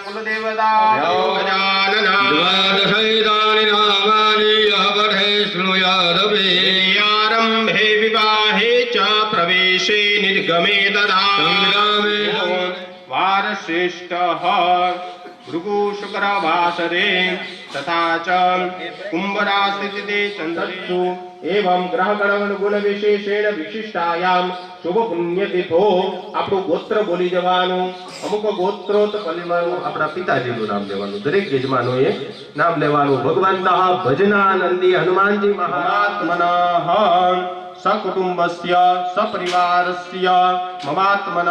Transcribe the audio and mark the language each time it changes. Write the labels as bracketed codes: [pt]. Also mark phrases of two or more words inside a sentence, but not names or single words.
[sa] કુલ દેવતા આરંભે વિવાહે ચ પ્રવેશે નિર્ગમે તદા વાર શ્રેષ્ઠ ભૃગુ શુક્ર વાસરે તથા ચ કુંભરા સ્થિતે ચંદ્રસુ एवं ग्रह गण गुण विशेषेण विशिष्टायाम शुभ पुण्य तिथो। [gu] આપણું ગોત્ર બોલી જવાનું, અમુક ગોત્રોત પરિવારનું આપણા પિતાજીનું નામ લેવાનું, દરેક યજમાનોએ નામ લેવાનું। [sa] ભગવંતઃ ભજનાનંદી હનુમાનજી મહાત્મનઃ સકુટુંબસ્ય સપરિવારસ્ય મમાત્મનઃ।